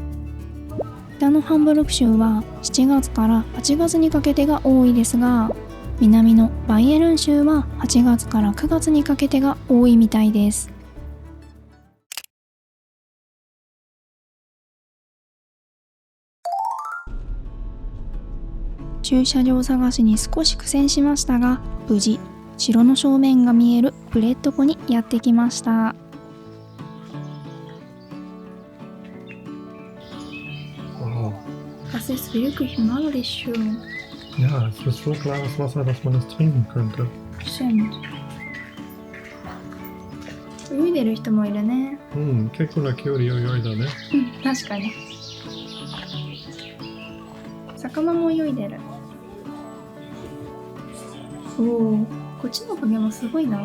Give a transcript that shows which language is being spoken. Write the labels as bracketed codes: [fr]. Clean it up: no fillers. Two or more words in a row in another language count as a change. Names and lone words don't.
[ja] 北のハンブルク州は7月から8月にかけてが多いですが、南のバイエルン州は8月から9月にかけてが多いみたいです。駐車場探しに少し苦戦しましたが、無事城の正面が見えるブレッド湖にやってきました。 [de] Das ist wirklich magisch schön. Ja, es ist so klares Wasser, dass man es trinken könnte. Stimmt. [ja] 泳いでる人もいるね。結構な距離泳いだね。確かに。魚も泳いでる。おお、こっちの影もすごいな。